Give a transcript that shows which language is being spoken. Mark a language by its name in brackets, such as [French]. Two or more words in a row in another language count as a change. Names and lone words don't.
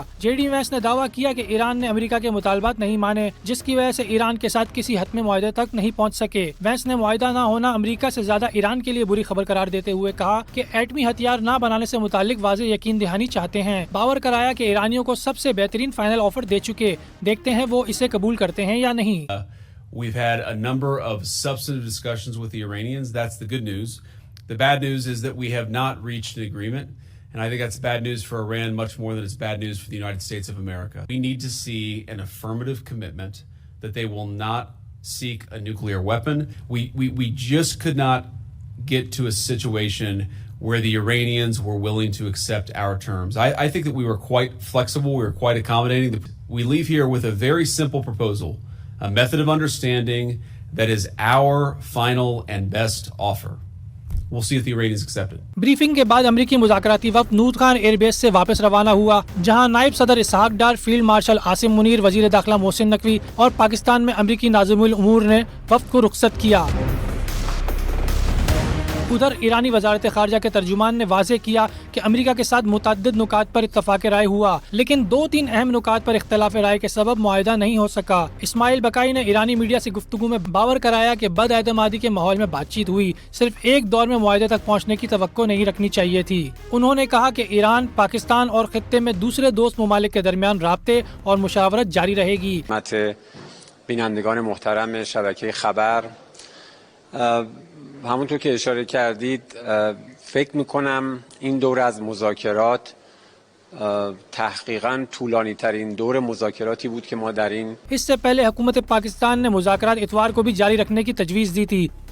[Urdu] جے ڈی وینس نے دعویٰ کیا کہ ایران نے امریکہ کے مطالبات نہیں مانے، جس کی وجہ سے ایران کے ساتھ کسی حتمی معاہدے تک نہیں پہنچ سکے. وینس نے معاہدہ نہ ہونا امریکہ سے زیادہ ایران کے لیے بری خبر قرار دیتے ہوئے کہا کہ ایٹمی ہتھیار نہ بنانے سے متعلق واضح یقین دہانی چاہتے ہیں. باور کرایا کہ ایرانیوں کو سب سے بہترین [English] final offer [Urdu] دے چکے، دیکھتے ہیں وہ اسے قبول کرتے ہیں یا نہیں. [English] We've had a number of substantive discussions with the Iranians. That's the good news. The bad news is that we have not reached an agreement. And I think that's bad news for Iran much more than it's bad news for the United States of America. We need to see an affirmative commitment that they will not seek a nuclear weapon. We just could not get to a situation where the Iranians were willing to accept our terms. I think that we were quite flexible, we were quite accommodating. We leave here with a very simple proposal, a method of understanding that is our final and best offer. We'll see if the Iranians accept it. [Urdu] بریفنگ کے بعد امریکی مذاکراتی وفد نوت خان ایئربیس سے واپس روانہ ہوا، جہاں نائب صدر اسحاق ڈار، فیلڈ مارشل عاصم منیر، وزیر داخلہ محسن نقوی اور پاکستان میں امریکی ناظم الامور نے وفد کو رخصت کیا. ادھر ایرانی وزارت خارجہ کے ترجمان نے واضح کیا کہ امریکہ کے ساتھ متعدد نکات پر اتفاق رائے ہوا، لیکن 2-3 اہم نکات پر اختلاف رائے کے سبب معاہدہ نہیں ہو سکا. اسماعیل بقائی نے ایرانی میڈیا سے گفتگو میں باور کرایا کہ بداعتمادی کے ماحول میں بات چیت ہوئی، صرف ایک دور میں معاہدے تک پہنچنے کی توقع نہیں رکھنی چاہیے تھی. انہوں نے کہا کہ ایران، پاکستان اور خطے میں دوسرے دوست ممالک کے درمیان رابطے اور مشاورت جاری رہے گی. [Persian] بینندگان محترم شبکه خبر، همونطور که اشاره کردید فکر میکنم این دور از مذاکرات تحقیقاً طولانی ترین دور مذاکراتی بود که ما در این [Urdu] اس سے پہلے حکومت پاکستان نے مذاکرات اتوار کو بھی جاری رکھنے کی تجویز دی تھی.